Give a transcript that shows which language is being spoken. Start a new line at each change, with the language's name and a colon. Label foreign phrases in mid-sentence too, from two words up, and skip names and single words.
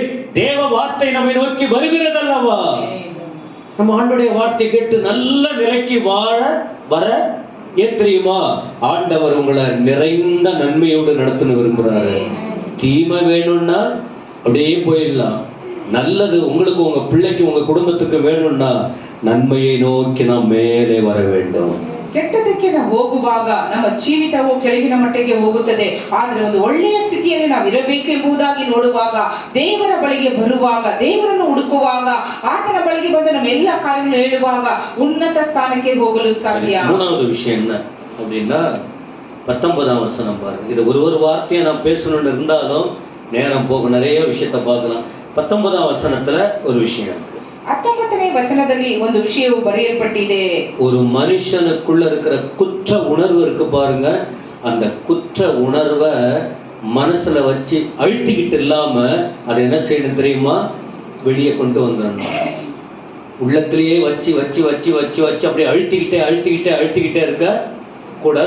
Tamil: தேவ வார்த்தை நம்மை நோக்கி வருகிறது அல்லவா? நம்ம ஆண்டவருடைய வார்த்தை கேட்டு நல்ல நிலைக்கு வர ஏன் தெரியுமா? ஆண்டவர் உங்களை நிறைந்த நன்மையோடு நடத்தணும் விரும்புறாரு. தீமை வேணும்னா அப்படியே போயிடலாம். நல்லது உங்களுக்கு, உங்க பிள்ளைக்கு, உங்க குடும்பத்துக்கு வேணும்னா நன்மையை நோக்கி நாம் மேலே வர வேண்டும்.
Kannada: ಕೆಟ್ಟದಕ್ಕೆ ನಾವು ಹೋಗುವಾಗ ನಮ್ಮ ಜೀವಿತವು ಕೆಳಗಿನ ಮಟ್ಟಿಗೆ ಹೋಗುತ್ತದೆ. ಆದರೆ ಒಂದು ಒಳ್ಳೆಯ ಸ್ಥಿತಿಯಲ್ಲಿ ನಾವು ಇರಬೇಕು ಎಂಬುದಾಗಿ ನೋಡುವಾಗ, ದೇವರ ಬಳಿಗೆ ಬರುವಾಗ, ದೇವರನ್ನು ಹುಡುಕುವಾಗ, ಆತನ ಬಳಿಗೆ ಬಂದು ನಮ್ಮ ಎಲ್ಲ ಕಾರ್ಯಗಳನ್ನು ಹೇಳುವಾಗ ಉನ್ನತ ಸ್ಥಾನಕ್ಕೆ ಹೋಗಲು ಸಾಧ್ಯ.
Tamil: மூணாவது விஷயம் என்ன அப்படின்னா, 19ஆம் வசனம் பாருங்க. இது ஒரு வார்த்தையை நான் பேசணும்னு இருந்தாலும் நேரம் போக நிறைய விஷயத்தை பார்க்கலாம். 19ஆம் வசனத்துல ஒரு விஷயம் இருக்கு.
Kannada: 19ನೇ ವಚನದಲ್ಲಿ ಒಂದು ವಿಷಯವು ಬರೆಯಲ್ಪಟ್ಟಿದೆ.
Tamil: ஒரு மனுஷனுக்குள்ள இருக்கிற குற்ற உணர்வு இருக்கு பாருங்க. அந்த குற்ற உணர்வை மனசுல வச்சு அழுத்திக்கிட்டு இல்லாம அதை என்ன செய்யணும் தெரியுமா? வெளியே கொண்டு வந்துடணும். உள்ளத்திலேயே வச்சு வச்சு வச்சு வச்சு வச்சு அப்படியே அழுத்திக்கிட்டே இருக்க கூடாது.